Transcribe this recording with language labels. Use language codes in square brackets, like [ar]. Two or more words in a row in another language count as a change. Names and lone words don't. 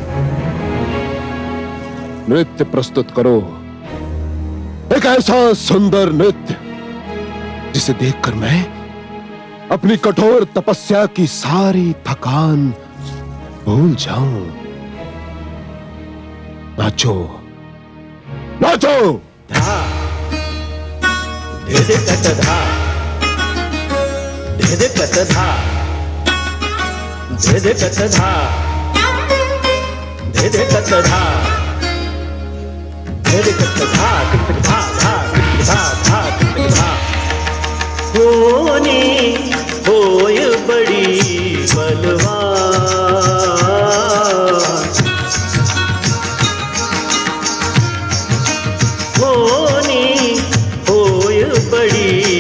[hi] नृत्य प्रस्तुत करो, एक ऐसा सुंदर नृत्य जिसे देखकर मैं अपनी कठोर तपस्या की सारी थकान भूल जाऊं। नाचो नाचो। धिदकत धा धिदकत धा धिदकत धा धिदकत धा धिदकत धा धा धिदकत धा धा धिदकत धा होनी होय बड़ी बलवान होनी होय बड़ी